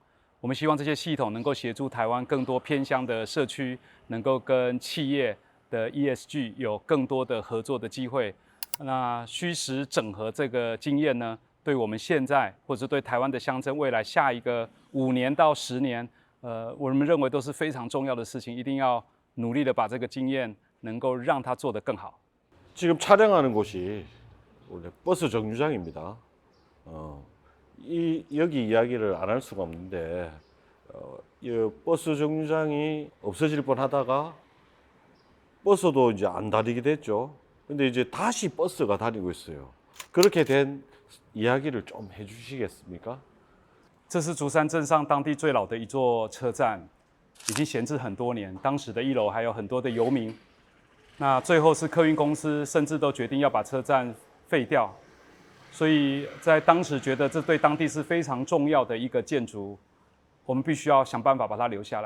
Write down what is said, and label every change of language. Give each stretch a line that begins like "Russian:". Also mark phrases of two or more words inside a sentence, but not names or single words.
Chinese: 我们希望这些系统能够协助台湾更多偏乡的社区，能够跟企业的 ESG 有更多的合作的机会。那虚实整合这个经验呢？对我们现在，或者对台湾的乡镇未来下一个5年到10年，我们认为都是非常重要的事情，一定要努力的把这个经验能够让它做得更好。
Korean: 지금 촬영하는 곳이 원래 버스 정류장입니다. 여기 이야기를 안 할 수가 없는데 이 버스 정류장이 없어질 뻔하다가 버스도 이제 안 다니게 됐죠. 근데 이제 다시 버스가 다니고 있어요. 그렇게 된 이야기를 좀 해주시겠습니까?
Chinese: 这是竹山镇上当地最老的一座车站，已经闲置很多年。当时的1楼还有很多的游民，那最后是客运公司甚至都决定要把车站废掉。所以在当时觉得这对当地是非常重要的一个建筑，我们必须要想办法把它留下来。